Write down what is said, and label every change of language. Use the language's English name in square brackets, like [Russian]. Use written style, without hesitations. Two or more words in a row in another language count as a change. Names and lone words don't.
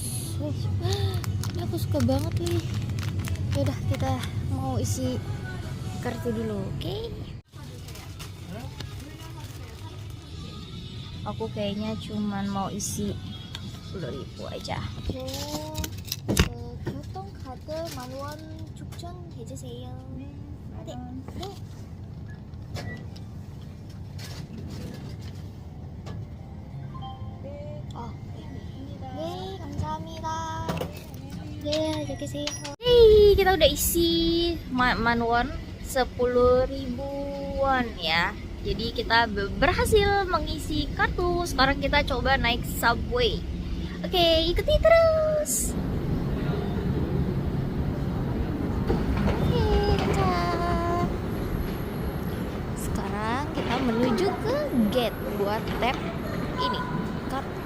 [Indonesian] Ini aku suka banget nih. Yaudah kita mau isi kartu dulu, oke? Aku kayaknya cuman mau isi 10.000 aja. [Korean] 교통 카드 10,000원 축전해주세요. 네. 네, 감사합니다. 네, 안녕히 계세요. [Indonesian] Hey, kita udah isi manual 10.000-an ya. Jadi kita berhasil mengisi kartu. Sekarang kita coba naik subway. Oke, ikuti terus. Oke, sekarang kita menuju ke gate buat tap ini kartu.